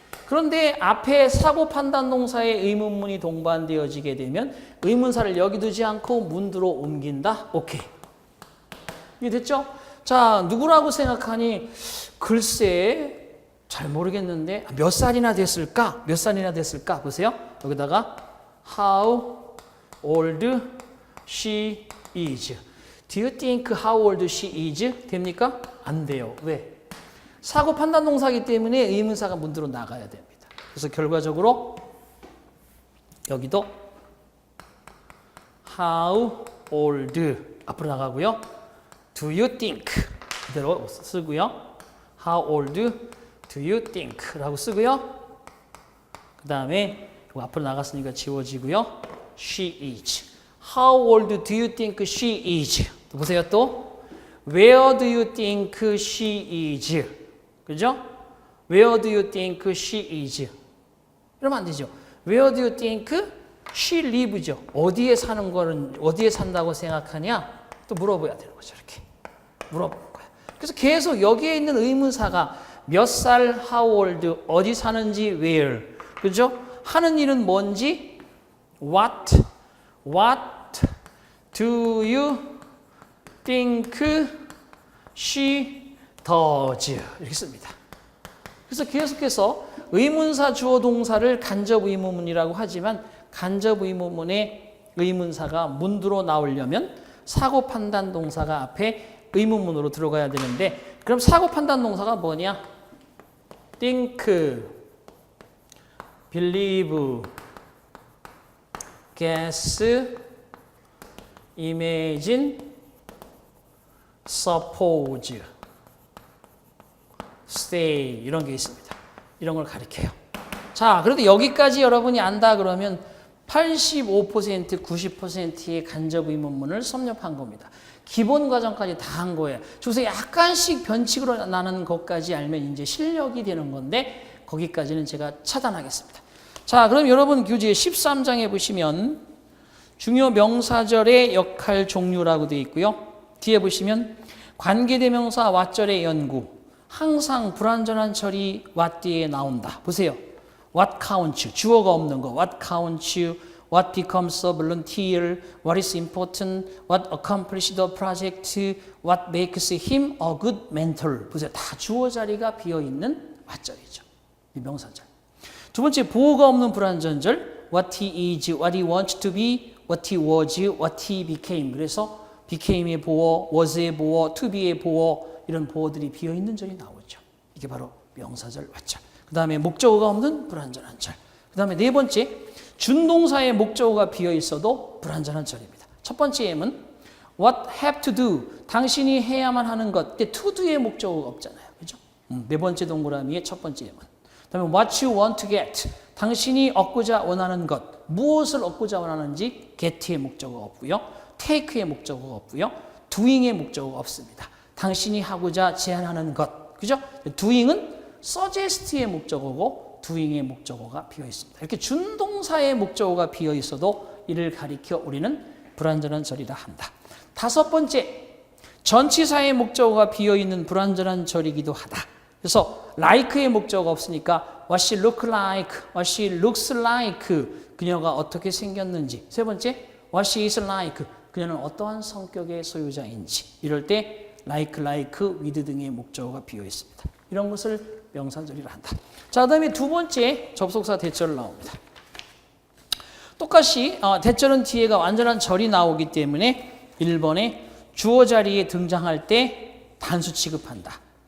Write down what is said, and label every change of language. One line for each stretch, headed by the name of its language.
Korean: 그런데 앞에 사고 판단 동사의 의문문이 동반되어지게 되면 의문사를 여기 두지 않고 문두로 옮긴다. 오케이. 이해됐죠? 자, 누구라고 생각하니? 글쎄 잘 모르겠는데 몇 살이나 됐을까? 몇 살이나 됐을까? 보세요. 여기다가
English: how old she is. Do you think how old she is?
Korean: 됩니까? 안 돼요. 왜? 사고 판단 동사이기 때문에 의문사가 문두로 나가야 됩니다. 그래서 결과적으로 여기도 how old 앞으로 나가고요.
English: Do you think
Korean: 그대로 쓰고요.
English: How old do you think?
Korean: 라고 쓰고요. 그 다음에 앞으로 나갔으니까 지워지고요.
English: She is. How old do you think she is?
Korean: 또 보세요 또.
English: Where do you think she is?
Korean: 그죠?
English: Where do you think she is?
Korean: 이러면 안 되죠.
English: Where do you think she lives?
Korean: 어디에 사는 거는, 어디에 산다고 생각하냐? 또 물어봐야 되는 거죠. 이렇게. 물어보는 거야. 그래서 계속 여기에 있는 의문사가 몇 살, how old, 어디 사는지, where. 그죠? 하는 일은 뭔지,
English: what do you think she does?
Korean: 이렇게 씁니다. 그래서 계속해서 의문사 주어 동사를 간접 의문문이라고 하지만 간접 의문문의 의문사가 문두로 나오려면 사고 판단 동사가 앞에 의문문으로 들어가야 되는데 그럼 사고 판단 동사가 뭐냐?
English: think, believe, guess, imagine, suppose, stay
Korean: 이런 게 있습니다. 이런 걸 가리켜요. 자, 그래도 여기까지 여러분이 안다 그러면 85%, 90%의 간접 의문문을 섭렵한 겁니다. 기본 과정까지 다 한 거예요. 저기서 약간씩 변칙으로 나는 것까지 알면 이제 실력이 되는 건데 거기까지는 제가 차단하겠습니다. 자, 그럼 여러분 교재 13장에 보시면 중요 명사절의 역할 종류라고 되어 있고요. 뒤에 보시면 관계대명사 왓절의 연구. 항상 불완전한 절이 what 뒤에 나온다. 보세요.
English: What counts,
Korean: 주어가 없는 거.
English: What counts, what becomes a volunteer, what is important, what accomplished the project, what makes him a good mentor.
Korean: 보세요. 다 주어 자리가 비어있는 왓절이죠. 이 명사절. 두 번째, 보어가 없는 불완전절.
English: What he is, what he wants to be, what he was, what he became.
Korean: 그래서 became의 보어, was의 보어, to be의 보어 이런 보어들이 비어있는 절이 나오죠. 이게 바로 명사절 왓절. 그 다음에 목적어가 없는 불완전한 절. 그 다음에 네 번째, 준동사의 목적어가 비어있어도 불완전한 절입니다. 첫 번째 예문,
English: what have to do,
Korean: 당신이 해야만 하는 것. to do의 목적어가 없잖아요. 그죠? 네 번째 동그라미의 첫 번째 예문. 그 다음에
English: what you want to get,
Korean: 당신이 얻고자 원하는 것. 무엇을 얻고자 원하는지 get의 목적어가 없고요. take의 목적어가 없고요. doing의 목적어가 없습니다. 당신이 하고자 제안하는 것. 그죠? doing은 suggest의 목적어고 doing의 목적어가 비어 있습니다. 이렇게 준동사의 목적어가 비어 있어도 이를 가리켜 우리는 불완전한 절이라 한다. 다섯 번째, 전치사의 목적어가 비어 있는 불완전한 절이기도 하다. 그래서
English: like의
Korean: 목적어가 없으니까
English: what she look like, what she looks like,
Korean: 그녀가 어떻게 생겼는지. 세 번째,
English: what she is like,
Korean: 그녀는 어떠한 성격의 소유자인지. 이럴 때 like, with 등의 목적어가 비어 있습니다. 이런 것을 명사절이라 한다. 자, 그다음에 두 번째 접속사 대절 나옵니다. 똑같이 대절은 뒤에가 완전한 절이 나오기 때문에 1번에 주어 자리에 등장할 때 단수 취급한다.